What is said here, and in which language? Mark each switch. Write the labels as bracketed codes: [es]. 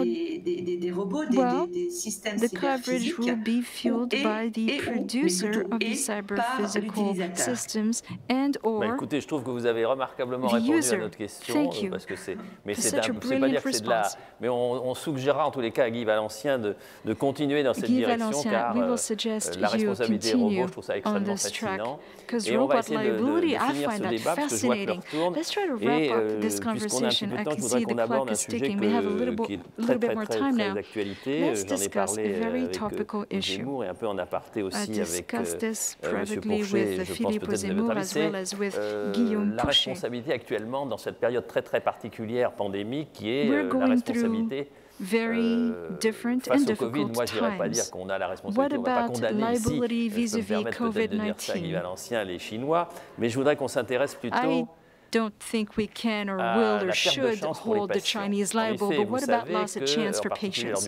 [en] Well, the coverage will be fueled by the producer of the cyber-physical systems and or [fr] écoutez, je trouve que vous avez remarquablement répondu à notre question, parce que mais c'est pas dire que c'est de la, mais on suggérera en tous les cas à Guy Valencien de continuer dans cette direction, car la responsabilité des robots, je trouve ça extrêmement fascinant. Et on va essayer de finir ce débat, parce que je vois que l'heure tourne. Et puisqu'on a un petit peu de temps, je voudrais qu'on aborde un sujet qui est très d'actualité. J'en ai parlé avec Zemmour et un peu en aparté aussi avec M. Porcher, je pense peut-être de votre avis, la responsabilité actuellement dans cette période très particulière pandémique qui est la responsabilité face au Covid. Moi, je n'irais pas dire qu'on a la responsabilité, on ne va pas condamner ici, je peux me permettre peut-être de dire ça à Guy Valencien, les Chinois, mais je voudrais qu'on s'intéresse plutôt [en] don't think we can or will or should hold the Chinese liable, but what about loss of chance for patients?